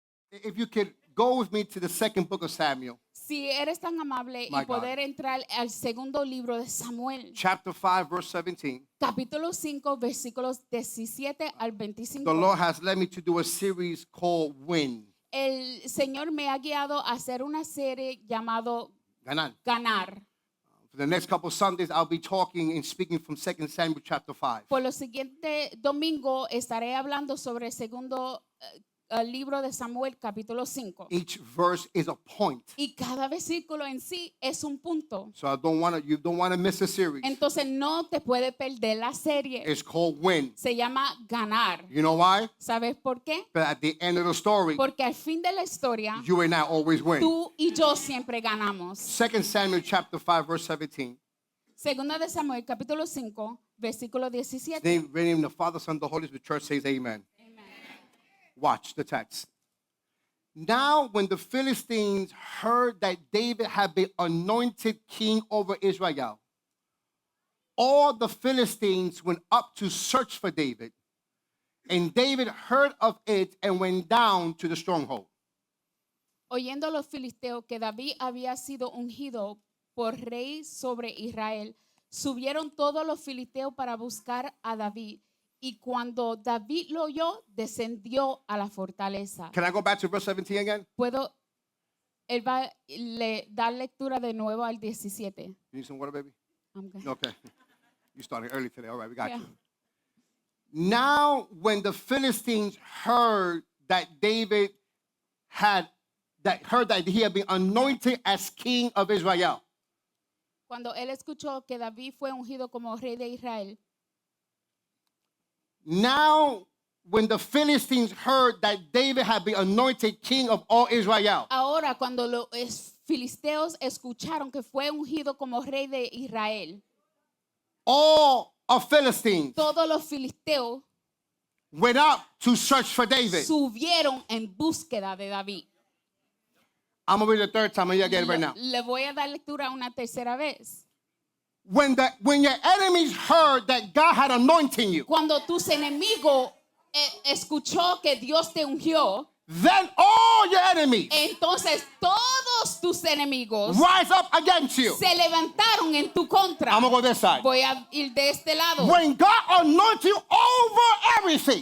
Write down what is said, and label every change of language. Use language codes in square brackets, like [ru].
[en] If you could go with me to the second book of Samuel, [es] Si eres tan amable [en] My [es] y poder entrar al segundo libro de Samuel, [en] chapter 5, verse 17. [es] capítulo 5, versículos 17 al 25. [en] The Lord has led me to do a series called Win. [es] El Señor me ha guiado a hacer una serie llamado Ganan. Ganar. [en] For the next couple of Sundays, I'll be talking and speaking from 2 Samuel chapter 5. [es] Por lo siguiente domingo estaré hablando sobre el segundo libro de Samuel, capítulo 5. [en] Each verse is a point. [es] Y cada versículo en sí es un punto. [en] So you don't want to miss the series. [es] Entonces no te puede perder la serie. [en] It's called Win. [es] Se llama Ganar. [en] You know why? [es] ¿Sabes por qué? [en] But at the end of the story, [es] Porque al fin de la historia, [en] you and I always win. [es] tú y yo siempre ganamos. [en] 2 Samuel chapter 5, verse 17. [es] Segunda de Samuel, capítulo 5, versículo 17. [en] Name, name the Father, Son, the Holy Spirit. Church says amen. Watch the text. Now, when the Philistines heard that David had been anointed king over Israel, all the Philistines went up to search for David. And David heard of it and went down to the stronghold. [es] Oyendo los filisteos que David había sido ungido por rey sobre Israel, subieron todos los filisteos para buscar a David. Y cuando David lo oyó, descendió a la fortaleza. [en] Can I go back to verse 17 again? [es] Puedo, él va a dar lectura de nuevo al 17. [en] You need some water, baby? I'm good. Okay. You started early today. All right, we got Yeah. you. Now, when the Philistines heard that David had he had been anointed as king of Israel, [es] Cuando él escuchó que David fue ungido como rey de Israel, [en] now when the Philistines heard that David had been anointed king of all Israel, [es] ahora cuando los filisteos escucharon que fue ungido como rey de Israel, [en] all of Philistines [es] todos los filisteos [en] went up to search for David. [es] subieron en búsqueda de David. [en] I'm going to read the third time and you'll get it right now. [es] Le voy a dar lectura una tercera vez. [en] When your enemies heard that God had anointed you, [es] Cuando tus enemigos escuchó que Dios te ungió, [en] then all your enemies [es] entonces todos tus enemigos [en] rise up against you. [es] se levantaron en tu contra. [en] I'm going to go this side. [es] Voy a ir de este lado. [en] When God anointed you over everything,